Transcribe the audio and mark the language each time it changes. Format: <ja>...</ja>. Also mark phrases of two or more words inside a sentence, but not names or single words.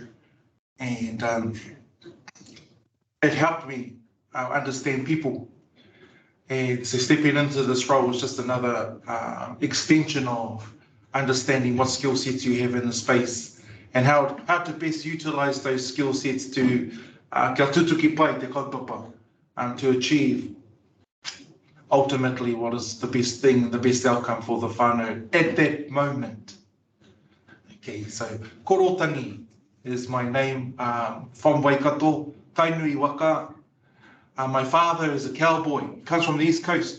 <en>And it helped me understand people. And so stepping into this role was just another extension of understanding what skill sets you have in the space and how to best utilize those skill sets to</en> <mi>kia tutuki pai te kaupapa,</mi> <en>to achieve ultimately what is the best thing, the best outcome for the whānau at that moment. Okay, so Korotangi is my name, from Waikato, Tainui Waka. My father is a cowboy, he comes from the East Coast.</en>